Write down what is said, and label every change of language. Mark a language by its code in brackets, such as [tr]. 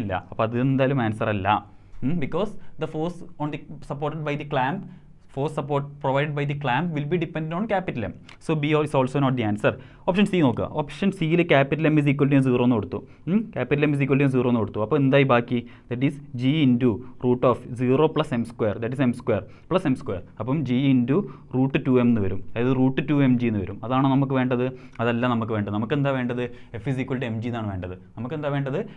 [ml] അപ്പോൾ അത് എന്തായാലും ആൻസർ അല്ല. [en] Because the force on the supported by the clamp force support provided by the clamp will be dependent on capital M. So B is also not the answer. Option C നോക്കുക. [ml] Option സിയിൽ capital M is equal to 0 എന്ന് കൊടുത്തു. Capital M is equal to 0 എന്ന് കൊടുത്തു. അപ്പോൾ എന്തായി ബാക്കി? [en] That is G into root of 0 plus M square, that is M square plus M square. [ml] അപ്പം ജി ഇൻറ്റു റൂട്ട് 2m എന്ന് വരും, അതായത് റൂട്ട് 2mg എന്ന് വരും. അതാണോ നമുക്ക് വേണ്ടത്? അതല്ല നമുക്ക് വേണ്ടത്. നമുക്ക് എന്താ വേണ്ടത്? [en] F is equal to M G [ml] എന്നാണ് വേണ്ടത്. നമുക്ക് എന്താ വേണ്ടത്?